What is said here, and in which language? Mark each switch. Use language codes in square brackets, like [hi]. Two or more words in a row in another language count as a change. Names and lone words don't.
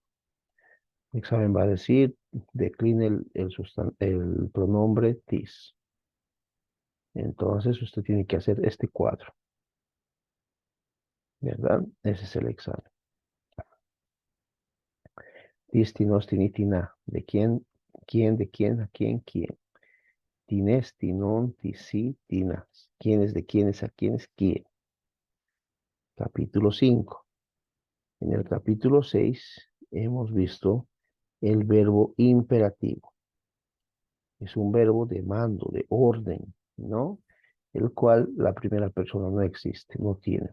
[es] El examen va a decir, decline el pronombre tis. Entonces usted tiene que hacer este cuadro, ¿verdad? Ese es el examen. [el] τίς, τίνος, τίνι τίνα. [es] ¿De quién? ¿Quién? ¿De quién? ¿A quién? ¿Quién? [el] Τίνες, τίνων, τίσι, τίνας. [es] ¿Quiénes? ¿De quiénes? ¿A quiénes? ¿Quién? Capítulo 5. En el capítulo 6 hemos visto el verbo imperativo. Es un verbo de mando, de orden, ¿no? El cual la primera persona no existe, no tiene.